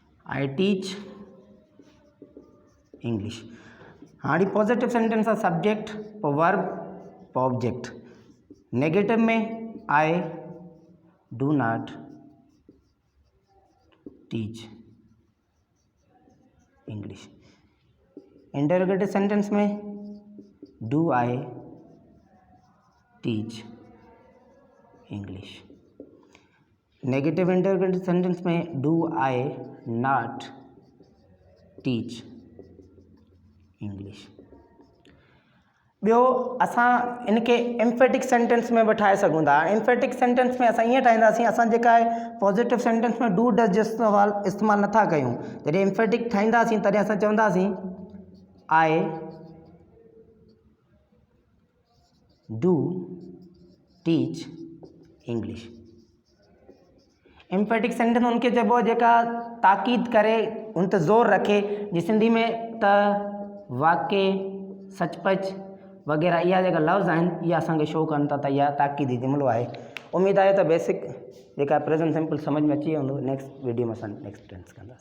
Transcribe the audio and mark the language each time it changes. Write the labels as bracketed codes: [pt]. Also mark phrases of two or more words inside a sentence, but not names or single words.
[en] I teach English. [sd] हाणे [en] positive sentence [sd] आहे सब्जेक्ट पोइ वर्ब पोइ ऑब्जेक्ट। [en] नेगेटिव में I do not teach English. interrogative sentence में do I teach English. negative interrogative sentence में do I not teach English. [sd] ॿियो असां इनके [en] emphatic sentence [sd] में बि ठाहे सघूं था। [en] emphatic sentence [sd] में असां ईअं ठाहींदासीं, असां जेका आहे [en] positive sentence [sd] में [en] do does [sd] जो इस्तेमालु नथा कयूं। जॾहिं एम्फेटिक ठाहींदासीं तॾहिं असां चवंदासीं [en] I do teach English. emphatic sentence [sd] उनके चइबो आहे जेका ताक़ीद करे, उन ते ज़ोर रखे। जी सिंधी में त, वाक़ई, सचपच वग़ैरह इहा जेका लफ़्ज़ आहिनि इहा असांखे शो कनि था त इहा ताक़ीदी जुमिलो आहे। उमेदु आहे त बेसिक जेका [en] present simple [sd] सम्झ में अची वेंदो। [en] next video [sd] में असां [en] next tense [sd] कंदासीं।